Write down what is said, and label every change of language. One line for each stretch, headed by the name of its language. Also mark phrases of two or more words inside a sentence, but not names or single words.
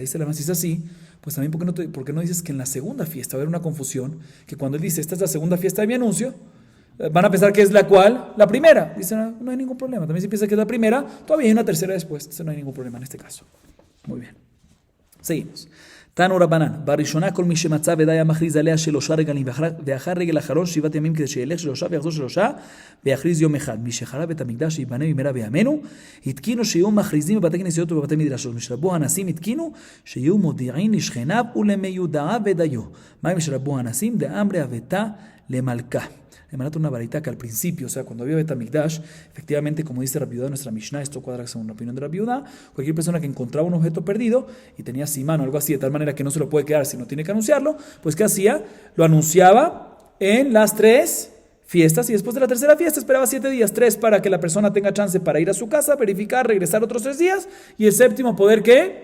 Spanish: Dice la más, si es así, pues también ¿por qué no dices que en la segunda fiesta va a haber una confusión? Que cuando él dice, esta es la segunda fiesta de mi anuncio, van a pensar que es la cual, la primera. Dicen, no hay ningún problema. También si piensa que es la primera, todavía hay una tercera después. Entonces no hay ningún problema en este caso. Muy bien. seguimos.
Hebrew: תנו רבנן, בראשונה כל מי שמצא ודאי מכריז עליה 3 רגלים, ואחר רגל אחרון 7 ימים כדי שילך 3 ויחזור 3 ויכריז יום אחד. מי שחרב בית המקדש שיבנה במהרה בימינו, התקינו שיהיו מכריזים בבתי כנסיות ובבתי מדרשות. משרבו הנשיאים התקינו שיהיו מודיעין לשכניו ולמיודעיו ודיו. מה אם שרבו הנשיאים דאמרי אבתה למלכה.
Spanish: Le mandaron una varita que al principio, o sea, cuando había Betamigdash, efectivamente, como dice Rabbi Yehuda en nuestra Mishnah, esto cuadra según la opinión de Rabbi Yehuda, cualquier persona que encontraba un objeto perdido y tenía simán o algo así, de tal manera que no se lo puede quedar si no tiene que anunciarlo, pues ¿qué hacía? Lo anunciaba en las 3 fiestas y después de la tercera fiesta esperaba 7 días, 3 para que la persona tenga chance para ir a su casa, verificar, regresar otros 3 días y el séptimo poder ¿qué?